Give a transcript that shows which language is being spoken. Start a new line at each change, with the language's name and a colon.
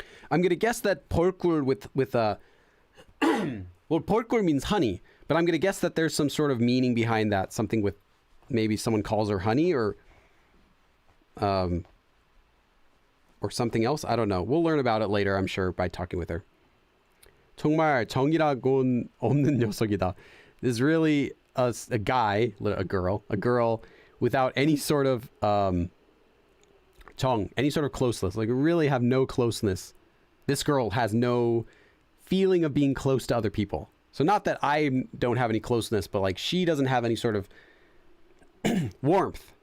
English: I'm gonna guess that 벌꿀 with a well, 벌꿀 means honey, but I'm gonna guess that there's some sort of meaning behind that. Something with maybe someone calls her honey or something else. I don't know. We'll learn about it later, I'm sure, by talking with her.
Korean: 정말 정이라곤 없는 녀석이다.
English: This is really a guy, a girl without any sort of 정, any sort of closeness. Like, we really have no closeness. This girl has no feeling of being close to other people. So not that I don't have any closeness, but like she doesn't have any sort of warmth.